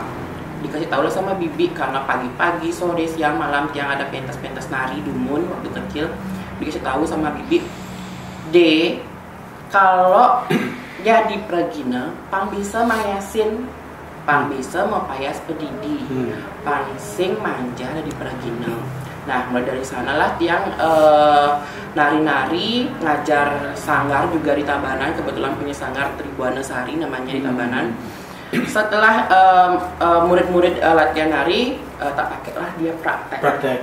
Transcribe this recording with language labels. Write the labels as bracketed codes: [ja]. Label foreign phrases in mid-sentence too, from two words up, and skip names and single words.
[id] Dikasih tahu lah sama Bibi karena pagi-pagi, sore, siang, malam [ban] tiang ada pentas-pentas nari dumun [id] waktu kecil. Dikasih tahu sama Bibi, kalau jadi pragina, [ban] pang bisa mayasin, pang bisa mau payas pedidi, pang sing manja di pragina. [id] Nah, mulai dari sanalah tiang nari-nari, ngajar sanggar juga di Tabanan. Kebetulan punya sanggar Tribuana Sari namanya di Tabanan. Setelah murid-murid latihan nari, tak pakailah dia praktek.